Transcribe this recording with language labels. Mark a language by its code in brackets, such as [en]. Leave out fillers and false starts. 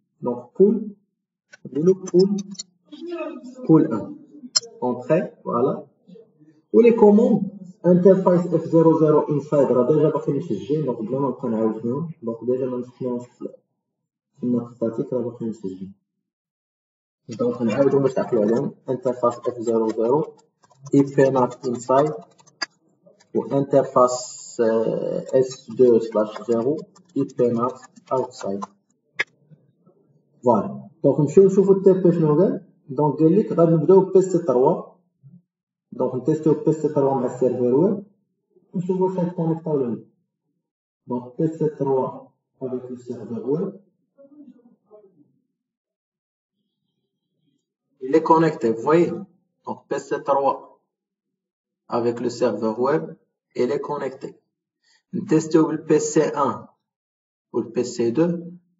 [ar] دونك بول نديرو بول 1 اونتري فوالا. ولي كوموند انترفيس F00 انسايد راه ديجا باقي مسجلين. دونك بلا ما نبقى نعاود فيهم. دونك ديجا ما مسحناهمش في النوت ستاتيك راه باقي مسجلين. دونك نعاودو باش تعقلو عليهم. انترفاس F00 IP NAT inside و انترفاس S2/0 IP NAT outside. فوالا. دونك نمشيو نشوفو التي بي شنو قال. دونك قال لك غنبداو ب PC 3. دونك نتيستيو PC 3 مع السيرفر ويب ونشوفو واش غيتكونيكتا ولا لا. [fr] دونك PC 3 avec le serveur web. Il est connecté, vous voyez. Donc PC 3 avec le serveur web, il est connecté. Nous testons le PC1 ou le PC2.